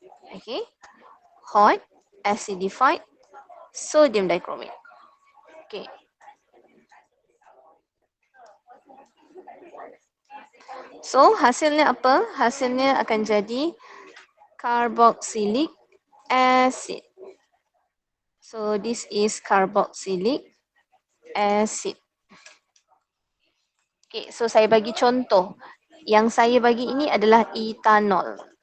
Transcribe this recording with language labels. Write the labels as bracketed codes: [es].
[en] Okay, hot, acidified, sodium dichromate. Okay. [ms] So, hasilnya apa? Hasilnya akan jadi carboxylic acid. [en] So, this is carboxylic acid. [ms] Okay, so saya bagi contoh. Yang saya bagi ini adalah etanol.